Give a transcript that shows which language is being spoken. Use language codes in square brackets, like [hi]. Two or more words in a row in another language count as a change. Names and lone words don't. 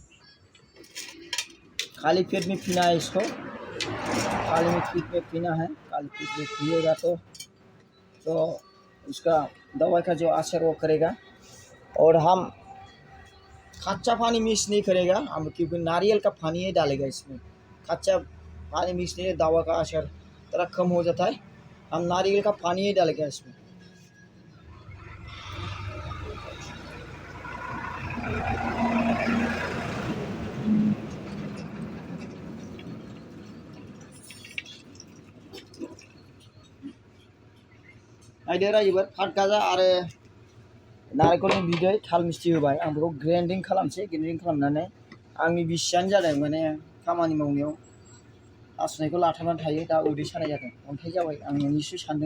[hi] खाली पेट में पीना है इसको खाली पेट में पीना है खाली पेट में पिएगा तो उसका दवाई का जो असर वो करेगा और हम कच्चा पानी मिक्स नहीं करेगा हम क्योंकि नारियल का पानी ही डालेगा इसमें कच्चा पानी मिक्स नहीं दवा का असर थोड़ा कम हो जाता है हम नारियल का पानी ही डालेगा इसमें [brx] आइडिया एबार फाट गाजा आरो नारेंखलनि बिदै थाल मिस्थि होबाय आं बेखौ ग्राइन्डिं खालामनानै आंनि बिसियानो जादों माने खामानि मावनायाव आसुनायखौ लाथाबनानै थायो दा उदै सानाय जादों अन्थाइ जाबाय आं नोंनिसो सानदों